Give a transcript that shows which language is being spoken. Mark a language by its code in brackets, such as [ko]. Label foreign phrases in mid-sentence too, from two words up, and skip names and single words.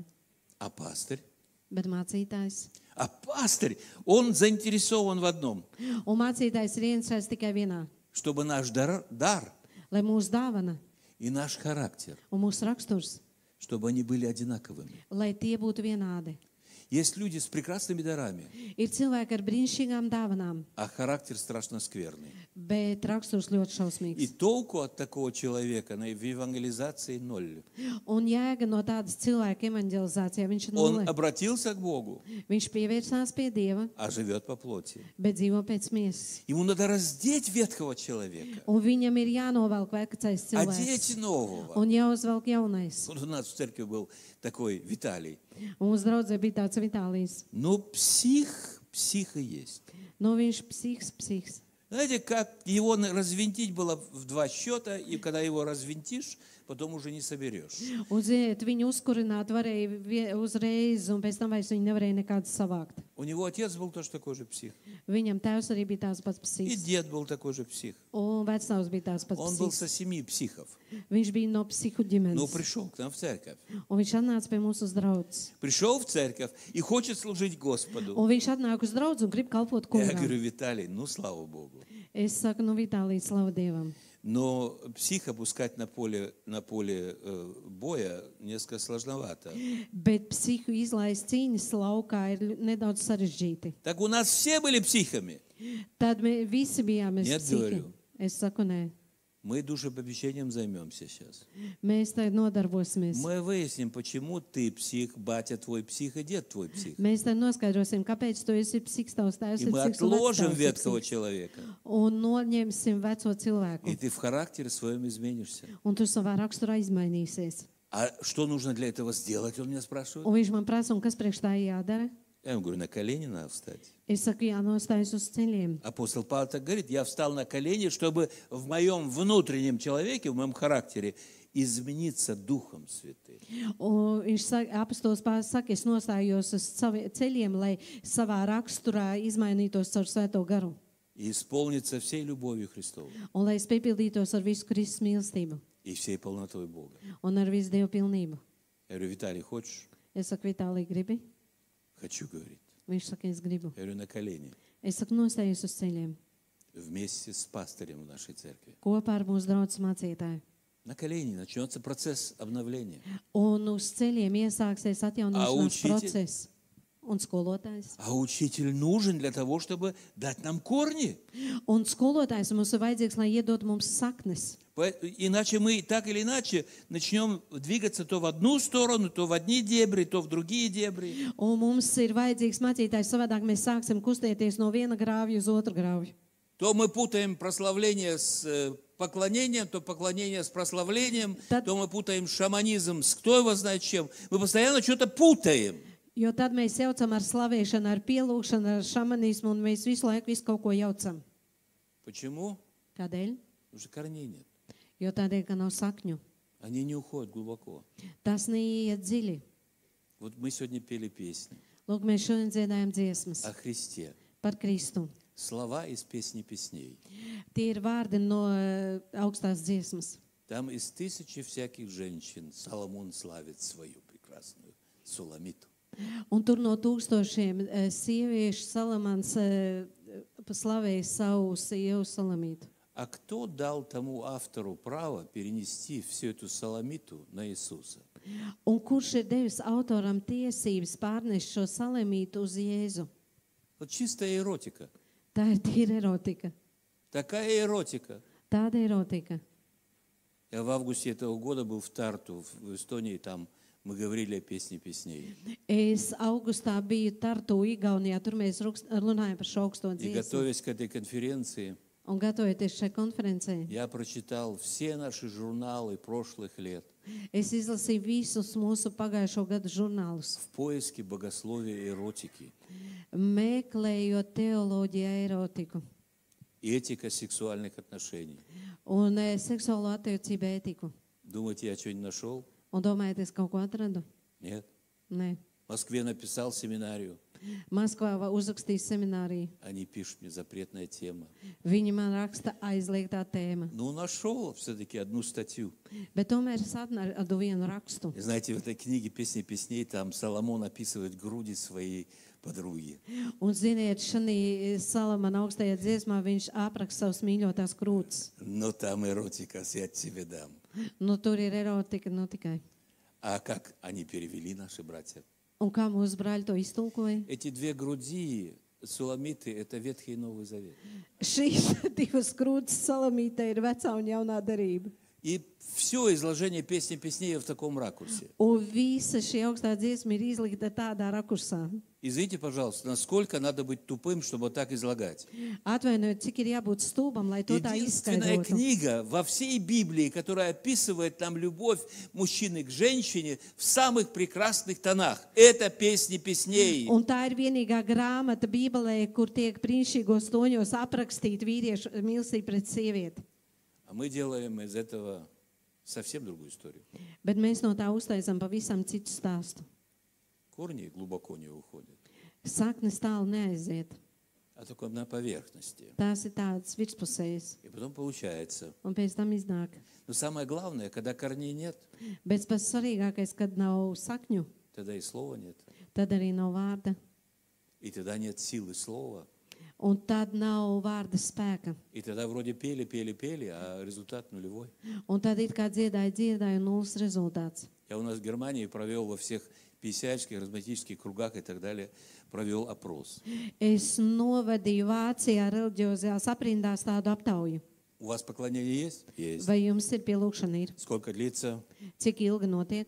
[ru] А пастырь? [lv] Bet mācītājs. [ru] А пастырь, он заинтересован в одном, [lv] Un mācītājs ir ieinteresēts tikai vienā, [ru] чтобы наш дар [lv] lai mūsu dāvana [ru] и наш характер, [lv] un mūsu raksturs, [ru] чтобы они были одинаковыми. [lv] lai tie būtu vienādi. [ru] Есть люди с прекрасными дарами, [lv] Ir cilvēki ar brīnišķīgām dāvanām, [ru] а характер страшно скверный. [lv] bet raksturs ļoti [ru] И [lv] šausmīgs. [ru] толку от такого человека в евангелизации ноль. [lv] Un jēga no tādas cilvēka evanģelizācijā, viņš ir [ru] Он [lv] nulle. [ru] обратился к Богу, [lv] Viņš pievērsās pie Dieva, [ru] а живет по плоти. [lv] bet dzīvo pēc miesas. [ru] Ему надо раздеть ветхого человека, [lv] Un viņam ir jānovelk vecais cilvēks [ru] одеть нового. [lv] un jāuzvelk jaunais. [ru] Вот у нас в церкви был такой Виталий. [lv] Un mūsu draudzē bija tāds Vitālijs. [ru] Ну, псих и есть. [lv] Nu, viņš psihs. [ru] Знаете, как его развинтить было в 2 счета, и когда его развинтишь, потом уже не соберешь. [lv] Un, ziniet, viņu uzkurināt varēja uzreiz, un pēc tam vairs viņu nevarēja nekādu savākt. [ru] У него отец был тоже такой же псих. [lv] Viņam tēvs arī bija tāds pats [ru] И [lv] psihs. [ru] дед был такой же псих. [lv] Un vecāks bija tāds pats [ru] Он был [lv] psihs. [ru] со 7 психов. [lv] Viņš bija no psihu [ru] Но [lv] ģimenes. [ru] пришел к нам в церковь. [lv] Un viņš atnāca pie mums uz draudzes. [ru] Пришел в церковь и хочет служить Господу. [lv] Un viņš atnāk uz draudzi un grib kalpot [ru] Я [lv] kungam. [ru] говорю: Виталий, ну, слава Богу. [lv] Es saku, nu, Vitālij, slavu Dievam. [ru] Но психа пускать на поле боя несколько сложновато. [lv] Bet psihu izlaist cīņas laukā ir nedaudz sarežģīti. [ru] Так у нас все были психами. [lv] Tad mēs visi bijām [ru] Нет, [lv] psihi. [ru] говорю. [lv] Es saku, nē. [ru] Мы душепопечением займемся сейчас. [lv] Mēs tagad nodarbosimies. [ru] Мы выясним, почему ты псих, батя твой псих и дед твой псих. [lv] Mēs tad noskaidrosim, kāpēc tu esi psiks, tavs tēvs [ru] И [lv] ir [ru] мы [lv] psiks un [ru] отложим [lv] vectēvs ir [ru] ветхого [lv] psiks. [ru] человека. [lv] Un noņemsim veco cilvēku. [ru] И ты в характере своем изменишься. [lv] Un tu savā raksturā izmainīsies. [ru] А что нужно для этого сделать, он меня спрашивает. [lv] Un viņš man prasa, un kas priekš tā jādara? [ru] Я ему говорю: на колени надо встать. [lv] Es saku, jānostājas uz ceļiem. [ru] Апостол Павел так говорит: я встал на колени, чтобы в моем внутреннем человеке, в моем характере измениться Духом Святым. [lv] Un viņš saka, apostols Pāvils saka, es nostājos uz saviem ceļiem, lai savā raksturā izmainītos caur svēto garu. [ru] И исполниться всей любовью Христовой [lv] Un lai es piepildītos ar visu Kristus mīlestību [ru] и всей полнотой Бога. [lv] un ar visu Dievu pilnību. [ru] Я говорю: Виталий, хочешь? [lv] Es saku, Vitālij, gribi? [ru] Хочу, говорит. [lv] Viņš saka, es gribu. [ru] Я говорю: на колени. [lv] Es saku, nostājos uz ceļiem [ru] Вместе с пастырем в нашей церкви. [lv] kopā ar mūsu draugu mācītāju. [ru] На колени начнется процесс обновления. [lv] Un uz ceļiem iesāksies atjaunošanās [ru] учитель? [lv] process. Un skolotājs. [ru] А учитель нужен для того, чтобы дать нам корни. [lv] Un skolotājs mums ir vajadzīgs, lai iedod mums saknes. [ru] Иначе мы так или иначе начнем двигаться то в одну сторону, то в одни дебри, то в другие дебри. [lv] Un mums ir vajadzīgs mācītājs, savādāk mēs sāksim kustēties no viena grāvja uz otru grāvju. [ru] То мы путаем прославление с поклонением, то поклонение с прославлением, то мы путаем шаманизм с кто его знает чем. Мы постоянно что-то путаем. [lv] Jo tad mēs jaucam ar slavēšanu, ar pielūgšanu, ar šamanismu, un mēs visu laiku visu kaut ko jaucam. [ru] Почему? [lv] Kādēļ? [ru] Потому что корней нет. [lv] Jo tādēļ, ka nav sakņu. [ru] Они не уходят глубоко. [lv] Tas neiet dziļi. [ru] Вот мы сегодня пели песни [lv] Lūk, mēs šodien dziedājam dziesmas [ru] о Христе. [lv] par Kristu. [ru] Слова из песни песней. [lv] Tie ir vārdi no augstās dziesmas. [ru] Там из 1000 всяких женщин Соломон славит свою прекрасную Суламиту. [lv] Un tur no 1000 sieviešu Salamans slavēja savu sievu Salamītu. [ru] А кто дал тому автору право перенести всю эту Суламиту на Иисуса? [lv] Un kurš ir devis autoram tiesības pārnest šo Salamītu uz Jēzu? [ru] Вот чистая эротика. [lv] Tā ir tīra erotika. [ru] Такая эротика. [lv] Tāda erotika. [ru] Я в августе этого года был в Тарту, в Эстонии, там мы говорили о песне песней. [lv] Es augustā biju Tartu, Igaunijā, tur mēs runājam par šo augsto [ru] И [lv] dziesmu. [ru] готовясь к этой конференции, [lv] Un gatavoties šai konferencei, [ru] я прочитал все наши журналы прошлых лет [lv] es izlasīju visus mūsu pagājušo gadu žurnālus, [ru] в поиске богословия и эротики. [lv] meklējot teoloģiju, erotiku [ru] И этика сексуальных отношений. [lv] un seksuālo attiecību ētiku. [ru] Думаете, я что-нибудь нашел? [lv] Un domājat, es kaut ko atradu? [ru] Нет. [lv] Nē. [ru] В Москве написал семинарию. [lv] Maskavā uzrakstīju semināriju. [ru] Они пишут мне запретная тема. [lv] Viņi man raksta aizliegtā tēma. [ru] Ну, нашел все-таки одну статью. [lv] Bet tomēr es atradu vienu rakstu. [ru] И знаете, в этой книге «Песни песней» там Соломон описывает груди своей подруги. [lv] Un ziniet, šajā Salamana augstajā dziesmā viņš apraksta savus mīļotās krūtis. [ru] Но там эротика, я тебе дам. [lv] Nu, tur ir erotika, nu tikai. [ru] А как они перевели, наши братья? [lv] Un kā mūsu brāļi to iztulkoja? [ru] Эти две груди, суламиты, это Ветхий и Новый Завет. [lv] Šīs divas krūtis Salamītē ir vecā un jaunā derība. [ru] И все изложение «Песни песней» в таком ракурсе. [lv] Un visa šī augstā dziesma ir izlikta tādā rakursā. [ru] Извините, пожалуйста, насколько надо быть тупым, чтобы вот так излагать? [lv] Atvainojiet, cik ir jābūt stulbam, lai to tā [ru] Единственная [lv] izskaidrotu. [ru] книга во всей Библии, которая описывает нам любовь мужчины к женщине в самых прекрасных тонах. Это «Песни песней». [lv] Un tā ir vienīgā grāmata Bībelē, kur tiek brīnišķīgos toņos aprakstīta vīriešu mīlestība pret sievieti. [ru] А мы делаем из этого совсем другую историю. [lv] Bet mēs no tā uztaisām pavisam citu stāstu. [ru] Корни глубоко не уходят, [lv] Saknes tālu neaiziet. [ru] а только на поверхности. [lv] Tās ir tādas virspusējas. [ru] И потом получается. [lv] Un pēc tam iznāk. [ru] Но самое главное, когда корней нет, [lv] Bet pats svarīgākais, kad nav sakņu, [ru] тогда и слова нет. [lv] tad arī nav vārda. [ru] И тогда нет силы слова. [lv] Un tad nav vārda spēka. [ru] И тогда вроде пели, пели, пели, а результат нулевой. [lv] Un tad it kā dziedāja, dziedāja un nulles rezultāts. [ru] Я у нас в Германии провел во всех писяческих, харизматических кругах и так далее, провел опрос. [lv] Es novadīju Vācijā reliģiozajās aprindās tādu aptauju. [ru] У вас поклонение есть? Есть. [lv] Vai jums ir pielūgšana? Ir? [ru] Сколько длится? [lv] Cik ilgi notiek?